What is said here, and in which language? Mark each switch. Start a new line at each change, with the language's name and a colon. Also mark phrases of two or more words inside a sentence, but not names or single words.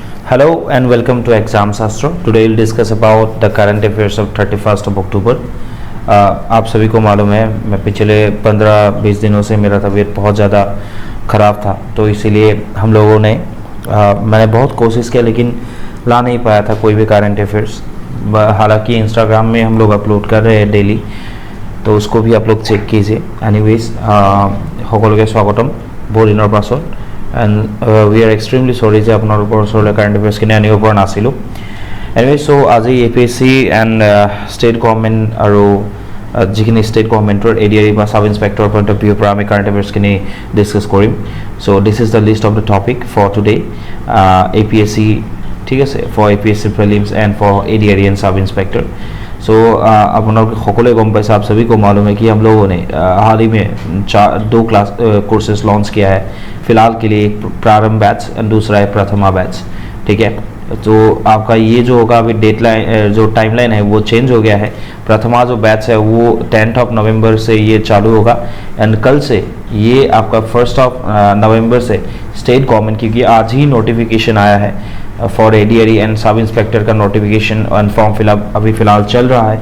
English: Hello and welcome to Exam Shastra. Today we'll discuss about the current affairs of 31st of October.
Hindi: आप सभी को मालूम है मैं पिछले 15-20 दिनों से मेरा तबीयत बहुत ज़्यादा ख़राब था, तो इसीलिए हम लोगों ने मैंने बहुत कोशिश किया लेकिन ला नहीं पाया था कोई भी
English: current affairs.
Hindi: हालांकि इंस्टाग्राम में हम लोग अपलोड कर रहे हैं डेली, तो उसको भी आप लोग चेक कीजिए।
Assamese: एनीवेज সকলোকে স্বাগতম বহু দিনৰ পাছত।
English: and we are extremely sorry
Assamese: যে আপোনালোকৰ ওচৰলৈ
English: current affairs
Assamese: আনিব পৰা নাছিলোঁ। এনিৱে চ' আজি APSC
English: and state government
Assamese: আৰু যিখিনি
English: state government's ADRE
Assamese: বা
English: sub inspector point of view
Assamese: পৰা আমি
English: current affairs
Assamese: ডিছকাছ কৰিম।
English: so this is the list of the topic for today. APSC
Assamese: ঠিক আছে,
English: for APSC prelims and for ADRE and sub inspector.
Assamese: सो आप সকলে গম পাইছে,
Hindi: आप सभी को मालूम है कि हम लोगों ने हाल ही में 2
English: class courses
Hindi: लॉन्च किया है। फिलहाल के लिए एक प्रारंभ बैच और दूसरा है प्रथमा बैच। ठीक है, तो आपका ये जो होगा अभी डेडलाइन जो टाइमलाइन है वो चेंज हो गया है। प्रथमा जो बैच है वो 10th of नवंबर से ये चालू होगा एंड कल से ये आपका 1st of नवंबर से
English: state government,
Hindi: क्योंकि आज ही नोटिफिकेशन आया है
English: for ADRE and sub inspector
Hindi: का नोटिफिकेशन एंड
English: form fillup
Hindi: अभी फ़िलहाल चल रहा है।